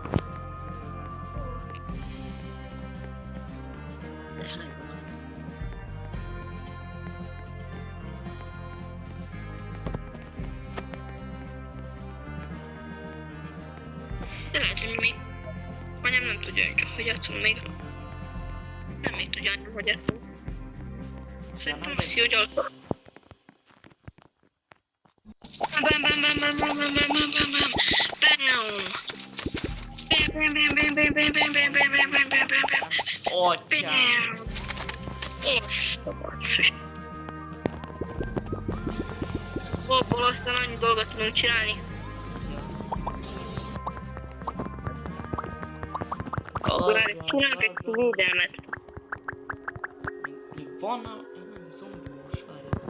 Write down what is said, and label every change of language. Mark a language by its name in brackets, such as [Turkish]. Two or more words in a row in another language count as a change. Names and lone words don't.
[Hungarian] De lehet, hogy még... Anyám nem tudja, hogy játszunk még. Nem még tudja, hogy játszunk. Szerintem azt, hogy alkol. Bam, bam, bam, bam, bam, bam, bam, bam, bam, bam. Bam, bam, bam, bam, bam, bam, bam, bam, bam, bam, bam, bam, bam, bam. Atyám. Bam. Basszus. Abból aztán annyi dolgot tudunk csinálni. Várj, csinálok egy védelmet. Van a... Zombi most várj.